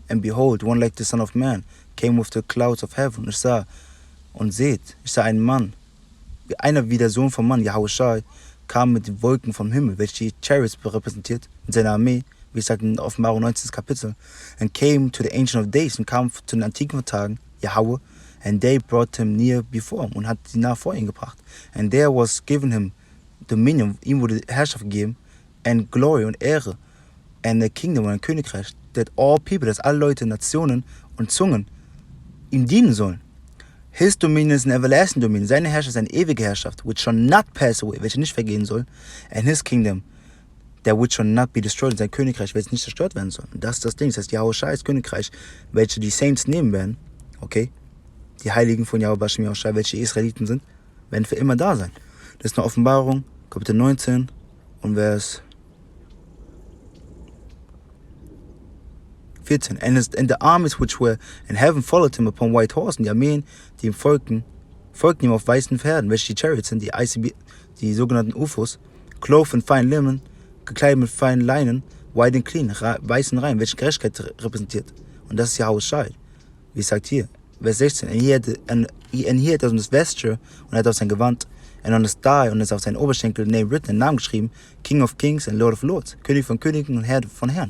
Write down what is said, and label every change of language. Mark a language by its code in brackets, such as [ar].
[en] And behold, one like the Son of Man came with the clouds of heaven. [de] Ich sah und seht, ich sah einen Mann, einer wie der Sohn vom Mann, YAHAWASHI, kam mit den Wolken vom Himmel, welche die Chariots repräsentiert, mit seiner Armee, wie es sagt in Offenbarung 19. Kapitel, [en] and came to the Ancient of Days, [de] und kam zu den antiken Tagen, Yahweh, [en] and they brought him near before him, [de] und hat sie nah vor ihn gebracht. [en] And there was given him dominion, [de] ihm wurde Herrschaft gegeben, [en] and glory [de] und Ehre, [en] and the kingdom [de] und ein Königreich, [en] that all people, [de] dass alle Leute, Nationen und Zungen ihm dienen sollen. [en] His dominion is an everlasting dominion. [de] Seine Herrschaft ist eine ewige Herrschaft, [en] which shall not pass away, [de] welche nicht vergehen soll. [en] And his kingdom, that which shall not be destroyed, [de] sein Königreich, welches nicht zerstört werden soll. Und das ist das Ding. Das heißt, YAHAWASHI's Königreich, welche die Saints nehmen werden, okay, die Heiligen von Yahweh Bashem Yahushai, welche Israeliten sind, werden für immer da sein. Das ist eine Offenbarung, Kapitel 19 und Vers 14. [en] And the armies which were in heaven followed him upon white horses. [de] Und die Armeen, die ihm folgten ihm auf weißen Pferden, welche die Chariots sind, die sogenannten UFOs, [en] clothed in fine linen, [de] gekleidet mit feinen Leinen, [en] white and clean, [de] weißen Reihen, welche Gerechtigkeit repräsentiert. Und das ist YAHAWASHI. Wie es sagt hier, Vers 16. [en] And he had on his vesture, [de] und er hat auf sein Gewand, [en] and on his thigh, [de] und es auf seinen Oberschenkel, [en] name written, [de] einen Namen geschrieben, [en] King of Kings and Lord of Lords, [de] König von Königen und Herr von Herren.